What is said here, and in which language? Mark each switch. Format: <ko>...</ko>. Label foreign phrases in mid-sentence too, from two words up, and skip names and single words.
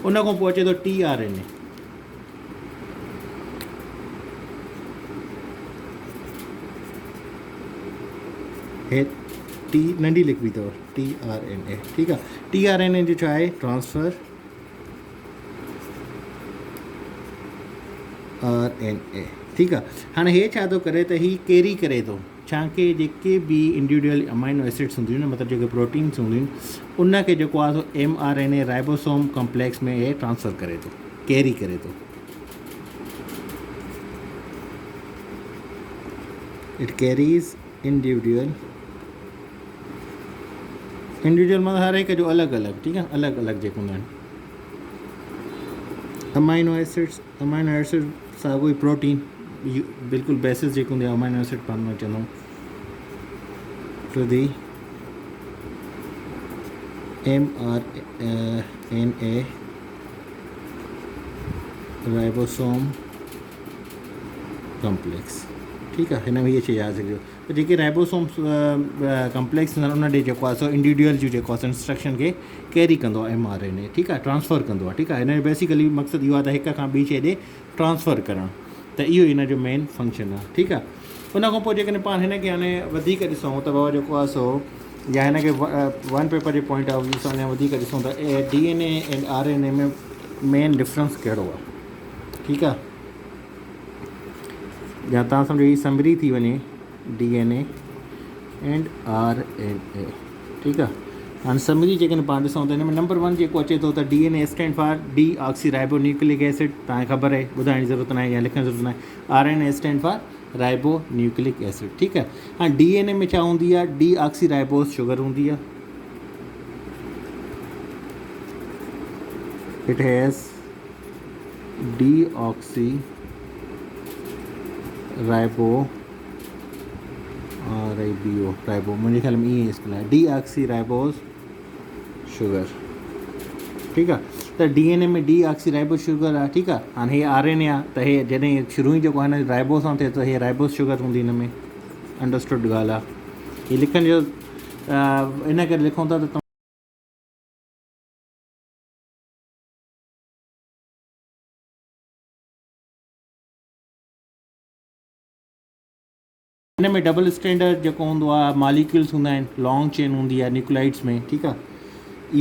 <sd>उन खां पोइ अचे थो tRNA। हे T नंढी लिखबी अथव, tRNA, ठीकु आहे। tRNA जो छा आहे?</sd> <en>transfer RNA,</en> <sd>ठीकु आहे। हाणे हे छा थो करे त ही कैरी करे थो छा के जेके बि</sd> <en>individual amino acids</en> <sd>हूंदियूं आहिनि, मतिलबु जेके प्रोटीन्स हूंदियूं आहिनि, उनखे जेको आहे सो</sd> <en>mRNA ribosome complex</en> <sd>में हे ट्रांसफ़र करे थो, कैरी करे थो।</sd> <en>it carries individual</en> <sd>मतिलबु हर हिक जो अलॻि अलॻि, ठीकु आहे, अलॻि अलॻि जेके हूंदा आहिनि</sd> <en>amino acids</en> <sd>साॻियो ई प्रोटीन, बिल्कुलु बेसिस जेके हूंदी आहे</sd> <en>amino acid</en> <sd>पाण में चवंदा आहियूं,</sd> <en>to the mRNA ribosome complex,</en> <sd>ठीकु आहे। हिन में इहे शइ यादि रखिजो त जेके</sd> <en>ribosome complex</en> <sd>हूंदा आहिनि उन ॾे जेको आहे सो इंडिविजुअल जो जेको आहे इंस्ट्रक्शन खे कैरी कंदो आहे mRNA, ठीकु आहे, ट्रांसफ़र कंदो आहे, ठीकु आहे। हिन जो बेसिकली मक़सदु इहो आहे त हिक खां ॿी शइ ॾे ट्रांसफ़र करणु, त इहो हिन जो मेन फंक्शन आहे, ठीकु आहे। उन खां पोइ जेकॾहिं पाण हिन खे हाणे वधीक ॾिसूं त बाबा जेको आहे सो या हिन खे</sd> <en>one paper</en> <sd>जे</sd> <en>point of view</en> <sd>सां अञा वधीक ॾिसूं त DNA ऐं RNA में मेन डिफरेंस कहिड़ो आहे, ठीकु आहे। या तव्हां सम्झो हीअ समरी थी वञे</sd> <en>DNA and RNA,</en> <sd>ठीकु आहे। हाणे समरी जेकॾहिं पाण ॾिसूं त हिन में नंबर 1 जेको अचे थो त</sd> <en>DNA stand for deoxy nucleic acid,</en> <sd>तव्हांखे ख़बर आहे, ॿुधाइण जी ज़रूरत न आहे या लिखण जी ज़रूरत न आहे।</sd> <en>RNA stand for ribo nucleic acid,</en> <sd>ठीकु आहे। हाणे DNA में छा हूंदी आहे,</sd> <en>deoxy ribose sugar</en> <sd>हूंदी आहे,</sd> <en>it has deoxy ribo ribo</en> <sd>मुंहिंजे ख़्याल में ईअं स्पेल आहे,</sd> <en>deoxy ribose sugar,</en> <sd>ठीकु आहे। त DNA में</sd> <en>deoxy ribose sugar</en> <sd>आहे, ठीकु आहे। हाणे हे RNA आहे त हे जॾहिं शुरू ई जेको आहे हिन राइबोस सां थिए त हे</sd> <en>ribose sugar</en> <sd>हूंदी हिन में, अंडरस्टूड ॻाल्हि आहे। हीअ लिखण जो इन करे लिखूं था त हिन में</sd> <en>double standard</en> <sd>जेको हूंदो आहे मॉलिक्यूल्स हूंदा आहिनि,</sd> <en>long chain</en> <sd>हूंदी आहे न्यूक्लाइड्स में, ठीकु आहे।</sd>